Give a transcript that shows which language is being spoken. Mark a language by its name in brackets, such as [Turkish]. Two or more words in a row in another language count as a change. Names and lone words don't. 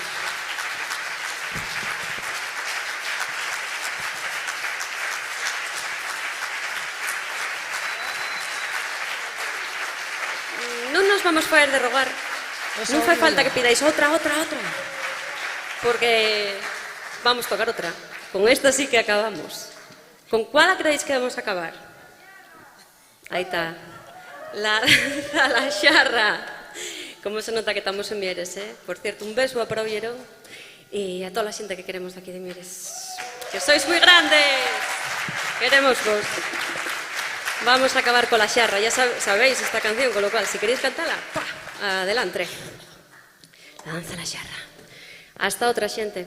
[Galician] Non nos vamos faer de rogar. Non fai falta que pidáis outra. Porque vamos tocar outra. [Spanish] Con esta sí que acabamos. Con cuál creéis que vamos a acabar? [Galician] Aí está. La xarra. [Spanish] Como se nota que estamos en Mieres, eh? Por cierto, [Galician] un beso a Proviero e a toda a xente que queremos daqui de Mieres. Que sois moi grandes. Queremos vos. [Spanish] Vamos a acabar con la xarra. Ya sabéis esta canción, con lo cual, si queréis cantarla, ¡pah! Adelante. La danza la xarra. [Galician] Hasta outra, xente.